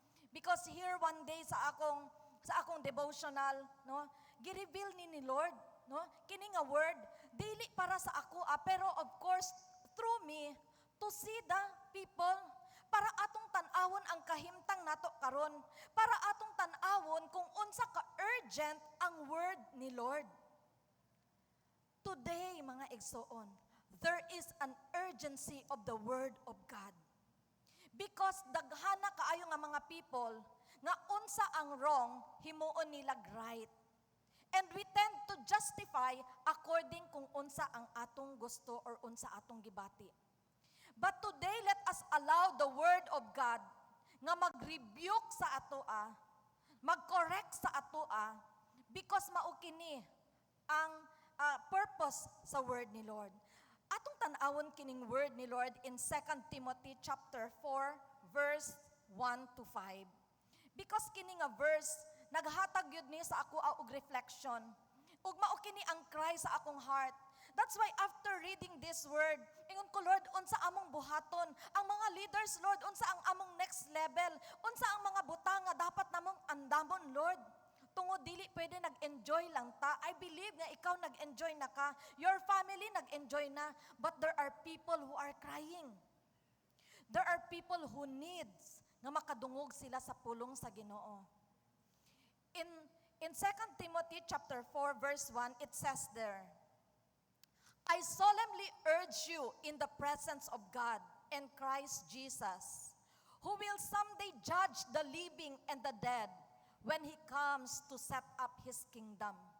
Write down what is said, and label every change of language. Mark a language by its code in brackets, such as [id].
[en] Because here one day [ceb] sa akong devotional, no, gi-reveal ni Lord, no, kini nga word dili para sa ako, pero [en] of course through me to see the people, [ceb] para atong tan-awon ang kahimtang nato karon, para atong tan-awon kung unsa ka urgent ang word ni Lord. [en] Today, mga igsoon, there is an urgency of the word of God. [ceb] Because daghana kaayo nga mga people nga unsa ang wrong, himuon nila right. [en] And we tend to justify according [ceb] kung unsa ang atong gusto or unsa atong gibati. [en] But today, let us allow the Word of God nga mag-rebuke sa atoa, mag-correct sa atoa, because [ceb] maukini ang purpose sa Word ni Lord. Atong tan-awon kining Word ni Lord in 2 Timothy chapter 4, verse 1 to 5. Because kini nga verse, naghatag yun ni sa ako og reflection. Ug maukini ang cry sa akong heart. [en] That's why after reading this word, [ceb] ingon ko, Lord, unsa among buhaton? Ang mga leaders, Lord, unsa ang among next level? Unsa ang mga butang nga dapat namong andamon, Lord? Tungod dili pwede nag-enjoy lang ta. [en] I believe [ceb] nga ikaw nag-enjoy na ka. [en] Your family [ceb] nag-enjoy na. [en] But there are people who are crying. There are people who needs [ceb] nga makadungog sila sa pulong sa Ginoo. [en] In 2 Timothy chapter 4, verse 1, it says there, I solemnly urge you in the presence of God and Christ Jesus, who will someday judge the living and the dead when He comes to set up His kingdom.